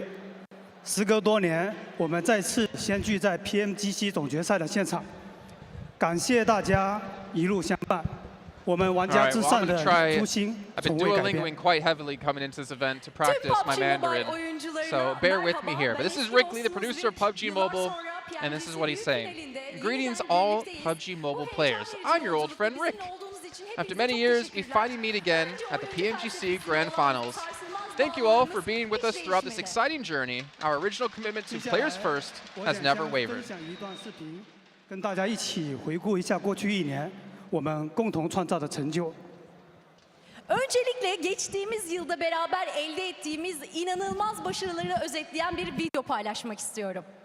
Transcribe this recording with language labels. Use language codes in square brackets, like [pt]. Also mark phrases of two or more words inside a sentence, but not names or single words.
[zh] 时隔多年，我们再次相聚在 PMGC 总决赛的现场，感谢大家一路相伴。我们玩家至上的初心从未改变。 [en] I've been Duolingoing quite heavily coming into this event to practice my Mandarin, so bear with me here. But this is Rick Lee, the producer of PUBG Mobile, and this is what he's saying. Greetings all PUBG Mobile players. I'm your old friend Rick. After many years, we finally meet again at the PMGC Grand Finals. Thank you all for being with us throughout this exciting journey. Our original commitment to players first has never wavered. [zh] 跟大家一起回顾一下过去1年我们共同创造的成就。 [tr] Öncelikle geçtiğimiz yılda beraber elde ettiğimiz inanılmaz başarıları özetleyen bir video paylaşmak istiyorum.